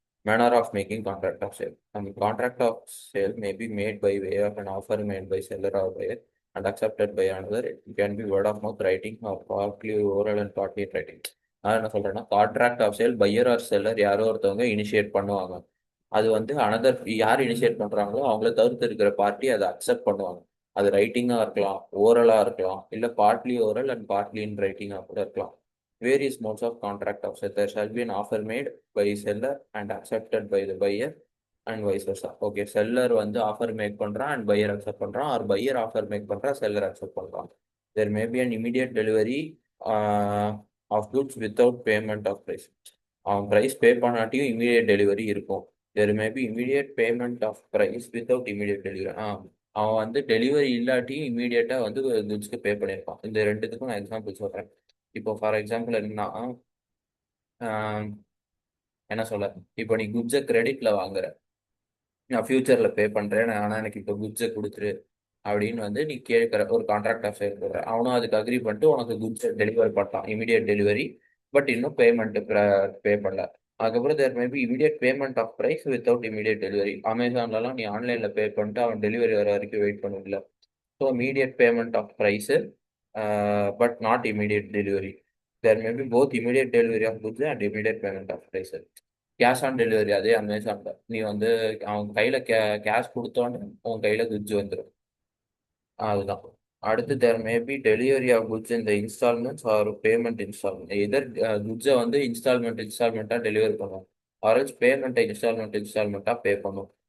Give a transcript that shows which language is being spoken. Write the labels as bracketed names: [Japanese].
[English] Manner of making contract of sale. And contract of sale may be made by way of an offer made by seller or buyer and accepted by another. It can be word of mouth writing or partly oral and partly in writing. [Tamil] நான் என்ன சொல்றேன்னா, contract of sale pier R seller யாரோ ஒருத்தவங்க initiate பண்ணுவாங்க. அது வந்து another யார் initiate பண்றாங்களோ அவங்கள தவிர்த்து இருக்கிற பார்ட்டி அதை அக்செப்ட் பண்ணுவாங்க. அது ரைட்டிங்கா இருக்கலாம், ஓரலா இருக்கலாம், இல்ல பார்ட்லி ஓரல் அண்ட் பார்ட்லி இன் ரைட்டிங்கா கூட இருக்கலாம். [English] Various modes of contract of sale. There shall be an offer made by seller and accepted by the buyer and vice versa. Okay, seller வந்து offer make பண்றான் and buyer accept பண்றான், or buyer offer make பண்றான், seller accept பண்றான். There may be an immediate delivery of goods without payment of price. [Tamil] அவன் price pay பண்ணாட்டியும் immediate delivery இருக்கும். [English] There may be immediate payment of price without immediate delivery. [Tamil] அவன் வந்து delivery இல்லாட்டியும் இம்மீடியட்டா வந்து குட்ஸ்க்கு பே பண்ணியிருப்பான். இந்த ரெண்டுத்துக்கும் நான் எக்ஸாம்பிள் சொல்றேன். இப்போ ஃபார் எக்ஸாம்பிள் என்னன்னா, ஆஹ் என்ன சொல்ல, இப்போ நீ குட்ஸை கிரெடிட்ல வாங்குற, நான் ஃபியூச்சர்ல பே பண்றேன், ஆனால் எனக்கு இப்போ குட்ஸை கொடுத்துரு அப்படின்னு வந்து நீ கேட்குற ஒரு கான்ட்ராக்ட் ஆஃப் சேல் போடுற. அவனும் அதுக்கு அக்ரி பண்ணிட்டு உனக்கு குட்ஸை டெலிவர் பண்ணலாம், இமீடியட் டெலிவரி. [English] But இன்னும் payment pay பண்ணல. அதுக்கப்புறம் there may be immediate payment of price without immediate delivery. [Tamil] அமேசான்லலாம் நீ ஆன்லைனில் பே பண்ணிட்டு அவன் டெலிவரி வர வரைக்கும் வெயிட் பண்ணல. [English] So immediate payment of price, but not immediate delivery. There may be both immediate delivery of goods and immediate payment of price. [Tamil] Cash on delivery அதே அமேசான்ல நீ வந்து அவன் கையில கேஷ் கொடுத்தோன்னு உன் கையில குட்ஸ் வந்துடும். அதுதான். [English] அடுத்து there may be delivery of goods இந்த installments or payment installment. [Tamil] எதர் குட்ஸை வந்து இன்ஸ்டால்மெண்ட்டாக டெலிவரி பண்ணுவோம், ஆர்எல்ஸ் பேமெண்ட்டை இன்ஸ்டால்மெண்ட்டாக பே பண்ணும்.